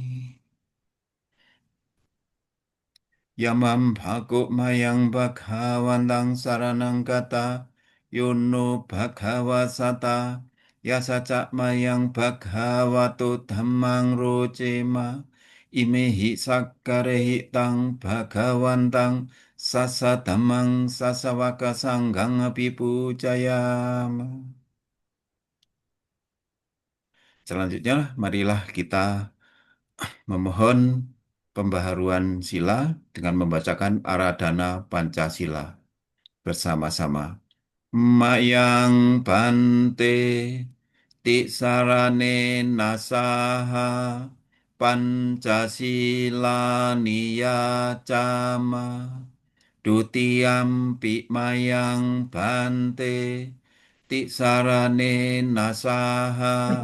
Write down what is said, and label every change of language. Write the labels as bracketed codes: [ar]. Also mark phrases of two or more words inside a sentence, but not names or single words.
[pi] Yamam Bhago Mayang Bhagawantang Saranang Kata Yono Bhagawasata Yasaca Mayang Bhagavato Dhammang Rocema Imehi Sakkarehi Tang Bhagawantang Sasa Dhammang Sasawaka Sanggang Api Pujayama. [id] Selanjutnya, marilah kita memohon pembaharuan sila dengan membacakan [pi] Aradhana Pancasila [id] bersama-sama. [pi] Mayang Bante Tisarane Nasaha Pancasila Niyacama Dutiyampi Mayang Bante Tisarane Nasaha